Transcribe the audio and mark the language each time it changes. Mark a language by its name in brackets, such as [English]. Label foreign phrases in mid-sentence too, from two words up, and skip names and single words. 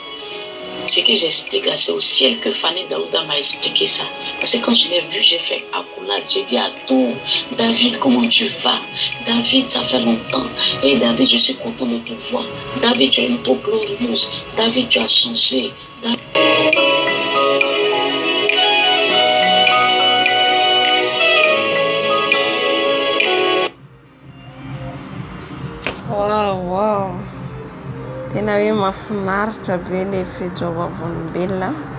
[French] Ce que j'explique là, c'est au ciel que Fané Daouda m'a expliqué ça. Parce que quand je l'ai vu, j'ai fait accolade. J'ai dit à tout, David, comment tu vas? David, ça fait longtemps. Et David, je suis content de te voir. David, tu as une peau glorieuse. David, tu as changé. Wow. [Malagasy] Tena hoe mahafinaritra be ilay fijoavavonim-belona.